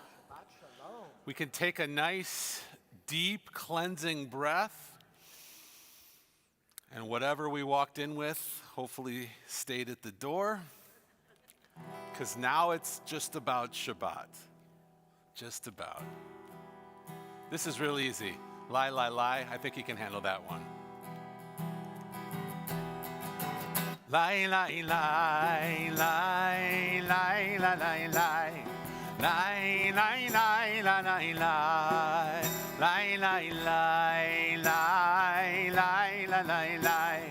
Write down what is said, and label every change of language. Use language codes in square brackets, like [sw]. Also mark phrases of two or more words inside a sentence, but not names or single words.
[en] We can take a nice, deep, cleansing breath. And whatever we walked in with, hopefully stayed at the door. Because now it's just about Shabbat. Just about. This is real easy. Lie, lie, lie. I think you can handle that one. Lie, lie, lie, lie, lie, lie, lie, lie. Lie, lie, lie, lie, lie, lie. Lie, lie, lie, lie, lie, lie, lie, lie.